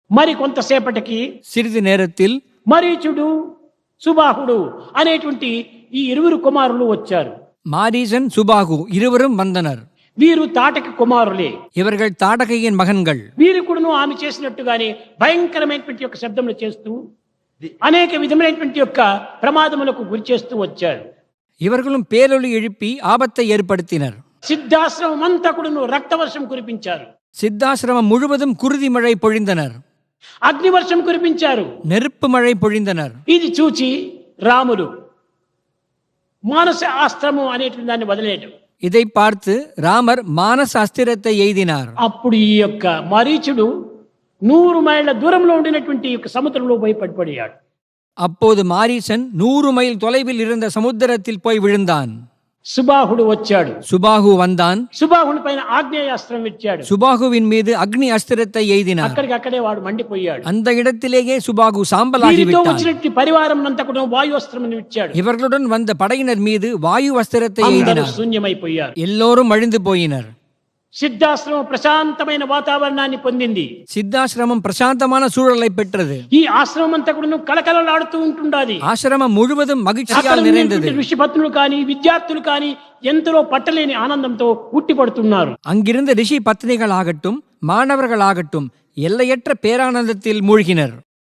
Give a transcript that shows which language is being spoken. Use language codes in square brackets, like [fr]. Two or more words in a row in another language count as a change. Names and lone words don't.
[te] మరి కొంతసేపటికి [ta] சிறிது நேரத்தில் [te] మరీచుడు సుబాహుడు అనేటువంటి ఈ ఇరువురు కుమారులు వచ్చారు. [ta] மாரீசன் சுபாகு இருவரும் வந்தனர். [te] వీరు తాటకి కుమారులే. [ta] இவர்கள் தாடகையின் மகன்கள். [te] వీరు కూడాను ఆమె చేసినట్టుగానే భయంకరమైనటువంటి యొక్క శబ్దములు చేస్తూ అనేక విధమైనటువంటి యొక్క ప్రమాదములకు గురి చేస్తూ వచ్చారు. [ta] இவர்களும் பேரொலி எழுப்பி ஆபத்தை ஏற்படுத்தினர். [te] సిద్ధాశ్రమం అంతా కూడాను రక్తవర్షం కురిపించారు. [ta] சித்தாசிரமம் முழுவதும் குருதி மழை பொழிந்தனர். [te] అగ్నివర్షం కురిపించారు. [ta] நெருப்பு மழை பொழிந்தனர். [te] ఇది చూచి రాముడు మానస ఆస్త్రము అనేటువంటి దాన్ని వదిలేయడం. [ta] இதை பார்த்து ராமர் மானச அஸ்திரத்தை எய்தினார். [te] అప్పుడు ఈ యొక్క మరీచుడు 100 మైళ్ళ దూరంలో ఉండినటువంటి యొక్క సముద్రంలో పోయి పడిపోయాడు. [ta] அப்போது மாரீசன் 100 மைல் தொலைவில் இருந்த சமுத்திரத்தில் போய் விழுந்தான். [te] సుబాహుడు వచ్చాడు. [ta] சுபாகு வந்தான். [te] సుబాహుని పైన ఆగ్నేయాస్త్రం ఇచ్చాడు. [ta] சுபாகுவின் மீது அக்னி அஸ்திரத்தை எய்தினார். [te] అక్కడికక్కడే వాడు మండిపోయాడు. [ta] அந்த இடத்திலேயே சுபாகு சாம்பலாகி [te] వీరితో [ta] விட்டான். [te] వచ్చినటువంటి పరివారం అంతా కూడా వాయుస్త్రం ఇచ్చాడు. [ta] இவர்களுடன் வந்த படையினர் மீது வாயு அஸ்திரத்தை [te] అందరూ [ta] எய்தினார். [te] శూన్యమైపోయారు. [ta] எல்லோரும் அழிந்து போயினர். [te] సిద్ధాశ్రమం ప్రశాంతమైన వాతావరణాన్ని పొందింది. [ta] சித்தாசிரமம் பிரசாந்தமான சூழலை பெற்றது. [te] ఈ ఆశ్రమం అంతా కూడా కలకలలాడుతూ ఉంటుండాది. [ta] ஆசிரமம் முழுவதும் [te] అక్కడ [ta] மகிழ்ச்சியால் நிறைந்தது. [te] ఉన్నటువంటి ఋషిపత్నులు కానీ విద్యార్థులు కానీ ఎంతలో పట్టలేని ఆనందంతో ఉట్టిపడుతున్నారు. [ta] அங்கிருந்த ரிஷி பத்னிகள் ஆகட்டும் மாணவர்கள் ஆகட்டும் எல்லையற்ற பேரானந்தத்தில் மூழ்கினர்.